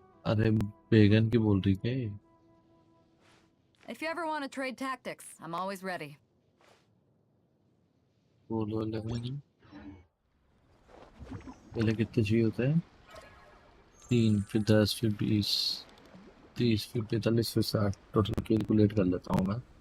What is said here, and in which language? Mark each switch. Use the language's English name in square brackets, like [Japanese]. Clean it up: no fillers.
[Hindi] अरे बैगन की बोल रही क्या ये? [English] If you ever want to trade tactics, I'm always ready. [Hindi] बोलो लेकिन पहले कितने चाहिए होते हैं? 3 फिर 10 फिर 20 30 फिर 45 फिर 60 टोटल कैलकुलेट कर लेता हूँ मैं.